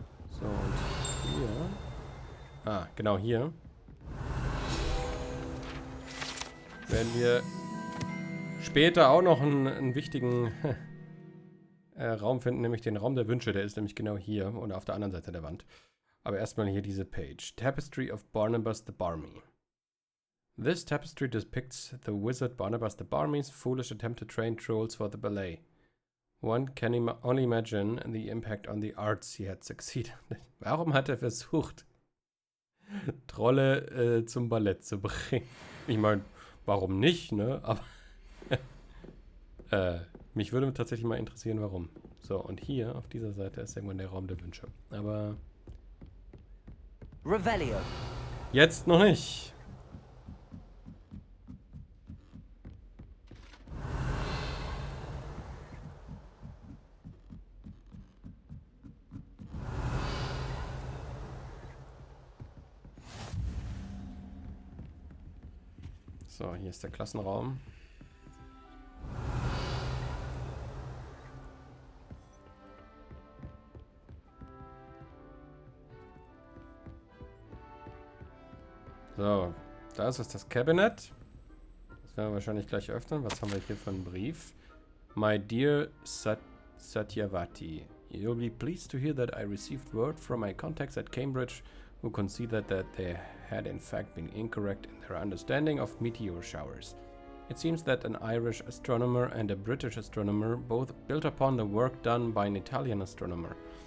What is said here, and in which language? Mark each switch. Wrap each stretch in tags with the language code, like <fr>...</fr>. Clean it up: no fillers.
<de>So, und hier. Ah, genau hier. Werden wir später auch noch einen wichtigen Raum finden, nämlich den Raum der Wünsche. Der ist nämlich genau hier und auf der anderen Seite der Wand. Aber erstmal hier diese Page.</de> <en>Tapestry of Barnabas the Barmy. This tapestry depicts the wizard Barnabas the Barmy's foolish attempt to train trolls for the ballet. One can only imagine the impact on the arts he had succeeded.</en> <de>Warum hat er versucht, Trolle zum Ballett zu bringen? Ich meine, warum nicht, ne? Aber mich würde tatsächlich mal interessieren, warum. So, und hier auf dieser Seite ist irgendwann der Raum der Wünsche. Aber Revelio. jetzt noch nicht. So, hier ist der Klassenraum. So, da ist das Cabinet. Das werden wir wahrscheinlich gleich öffnen. Was haben wir hier für einen Brief?</de> <en>My dear Satyavati, you'll be pleased to hear that I received word from my contacts at Cambridge who considered that they had in fact been incorrect in their understanding of meteor showers. It seems that an Irish astronomer and a British astronomer both built upon the work done by an Italian astronomer.</en>